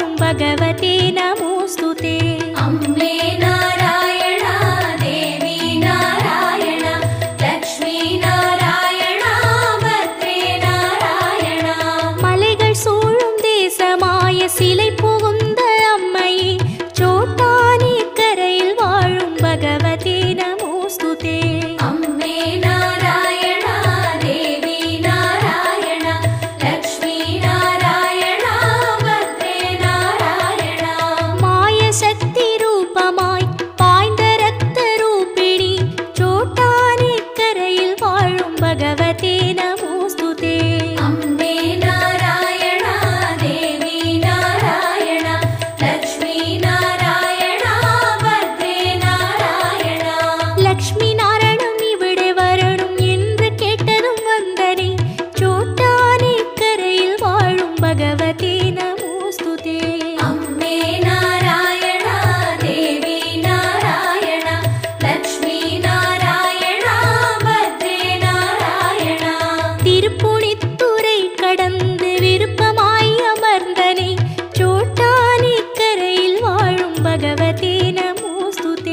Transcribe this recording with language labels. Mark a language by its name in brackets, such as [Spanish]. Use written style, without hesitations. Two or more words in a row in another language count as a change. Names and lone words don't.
[Sanskrit] भगवते नमोऽस्तुते। अम्बे नारायणा देवी नारायणा लक्ष्मी नारायणा भद्रे नारायणा [Tamil] மலைகள் சூழும் தேசமாய சிலை புகுந்த அம்மையே சோட்டானி கரையில் வாழும் [Sanskrit] भगवते नमोऽस्तुते. अम्बे नारायणा देवी नारायणा लक्ष्मी नारायणा भद्रे नारायणा [Tamil] மாய சக்தி ரூபமாய் பாய்ந்த ரத்த ரூபிணி சோட்டானி கரையில் வாழும் [Sanskrit] भगवते नमोऽस्तुते. अम्बे नारायणा देवी नारायणा लक्ष्मी नारायणा भद्रे नारायणा [Tamil] லக்ஷ்மி நாராயணம் இவிடே வரணும் என்று கேட்டதும் வந்தனே சோட்டானி கரையில் வாழும் [Sanskrit] भगवते नमोऽस्तुते. अम्बे नारायणा देवी नारायणा लक्ष्मी नारायणा भद्रे नारायणा [Tamil] திருப்புணித்துறை கடந்து விருப்பமாய் அமர்ந்தனே சோட்டானி கரையில் வாழும் [Sanskrit] भगवते नमोऽस्तुते.